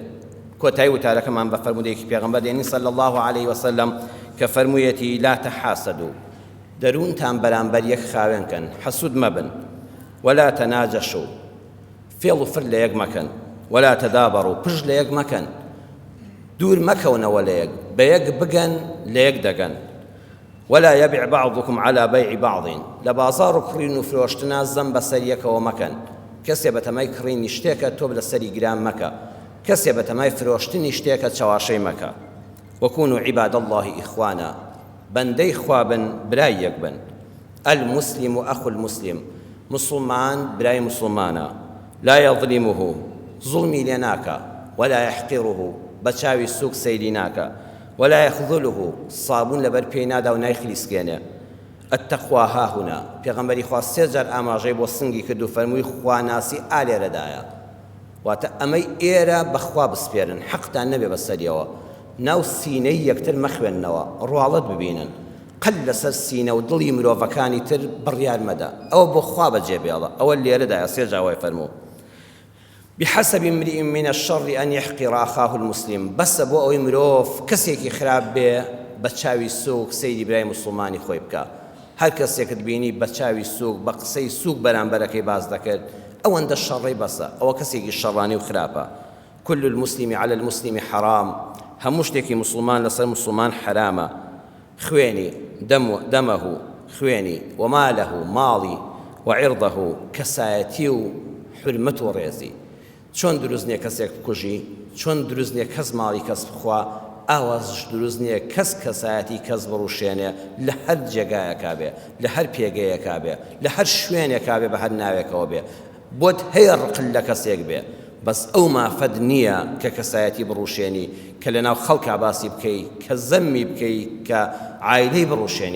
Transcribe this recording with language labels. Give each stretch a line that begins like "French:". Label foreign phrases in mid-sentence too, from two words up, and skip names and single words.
Central Kurdish: کۆتایی وتارەکەمان بە فەرمودەیەکی پێغەمبەر دێنی
Arabic: صلی الله علیه وسلم
Central Kurdish: کە فەرموویەتی
Arabic: لا تەحاسدوا،
Central Kurdish: دەروونتان بەرامبەر یەک خاوێنکەن، حەسوود مەبن،
Arabic: ولا تەناجەشوا،
Central Kurdish: فێڵ و فر لە یەک مەکەن،
Arabic: ولا تەدابەڕوا،
Central Kurdish: پشت لە یەک مەکەن، دوور مەکەونەوە لە یەک، بە یەک بگەن لە یەک دەگەن،
Arabic: ولا يبيع بعضكم على بيع بعض،
Central Kurdish: لە بازاڕ و کڕین و فرۆشتنا زەم بەسەر یەکەوە مەکەن، کەسێ بەتەمای کڕینی شتێکە تۆ لەسەری گران مەکە، کەسێ بەتەمای فرۆشتنی شتێکە چاواشەی مەکە.
Arabic: وكونوا عباد الله إخوانا،
Central Kurdish: بەندەی خوا بن، برای یەک بن.
Arabic: المسلم أخو المسلم،
Central Kurdish: مسلمان برای مسلمانە،
Arabic: لا يظلمه،
Central Kurdish: ظلمی لێ ناکە،
Arabic: ولا يحقره،
Central Kurdish: بەچاوی سوک سەیری ناکە،
Arabic: ولا يخذله،
Central Kurdish: صابون لەبەر پێی نادا و نایخلیسکێنێ.
Arabic: التەقوا هاهونا،
Central Kurdish: پێغەمبەری خوا سێ جار ئاماژەی بۆ سنگی کرد و فەرمووی خواناسی ئالێرەدایە، واتە ئەمەی ئێرە بەخوا بسپێرن، حەقتان نەبێ بەسەریەوە، ناو سینەی یەکتر مەخوێننەوە، ڕواڵەت ببینن، قەت لەسەر سینە و دڵی مرۆڤەکانی تر بڕیار مەدە، ئەوە بۆ خوا بەجێبێڵە، ئەوە لێرەدایە سێ جاوای فەرموو.
Arabic: بحسب امرئ من الشر أن يحقر أخاه المسلم،
Central Kurdish: بس بۆ ئەوەی مرۆڤ کەسێکی خراپ بێ بە چاوی سوک سەیری برای مسلمانی خۆی بکە، هەر کەسێکت بینی بە چاوی سووک بە قسەی سووک بەرامبەرەکەی باز دەکرد ئەوەندە شەڕی بەسە ئەوە کەسێکی شەڕانی و خراپە.
Arabic: كل المسلم على المسلم حرام،
Central Kurdish: هەموو شتێکی مسلمان لەسەر مسلمان حرامە. خوێنی دەمەه خوێنی ومالەه ماڵی وعرضه کەسایەتی و حرمەت و ڕێزی. چۆن دروست نییە کەسێک بکوژی، چۆن دروست نییە کەس ماڵی کەس بخوا، ئاوازش دروست نییە کەس کەسایەتی کەس بڕوشێنێ لە هەر جێگایەکا بێ، لە هەر پێگەیەکا بێ، لە هەر شوێنێکا بێ، بە هەر ناوێکەوە بێ، بۆت هەیە ڕقل لە کەسێک بێ، بەس ئەو مافەد نییە کە کەسایەتی بڕوشێنی، کە لەناو خەڵکا باسی بکەی، کە زەممی بکەی، کە عایلەی بڕوشێنی.